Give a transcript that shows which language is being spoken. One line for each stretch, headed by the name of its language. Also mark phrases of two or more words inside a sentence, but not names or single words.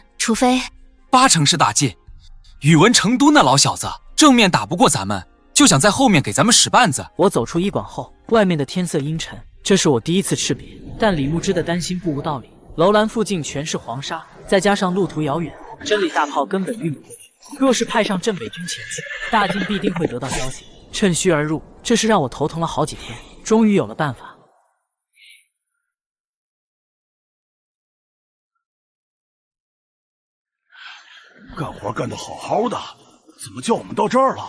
Chinese: 除非 80%是大晋。宇文成都那老小子正面打不过咱们，就想在后面给咱们使绊子。我走出医馆后，外面的天色阴沉，这是我第一次赤别，但李牧之的担心不无道理。楼兰附近全是黄沙，再加上路途遥遠，真理大炮根本運不過去。若是派上鎮北軍前進，大晉必定會得到消息，趁虛而入。這是讓我頭疼了好幾天，終於有了辦法。幹活幹得好好的，怎麼叫我們到這兒了？